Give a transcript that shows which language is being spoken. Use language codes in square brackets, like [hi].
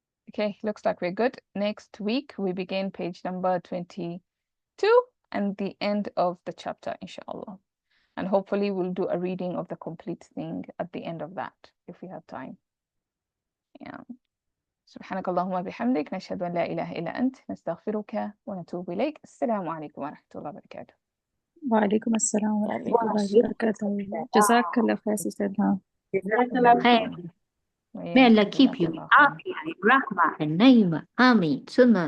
[en] Okay, looks like we're good. Next week we begin page number 22 and the end of the chapter, inshallah. And hopefully we'll do a reading of the complete thing at the end of that if we have time. Yeah. [ar] سبحانك اللهم وبحمدك نشهد أن لا إله إلا أنت نستغفرك ونتوب إليك. السلام عليكم ورحمة الله وبركاته. وعليكم السلام ورحمة الله وبركاته. جزاك الله خير سيدنا. [en] May Allah keep you. Afia, Rahma, and Naima. Ameen. Summa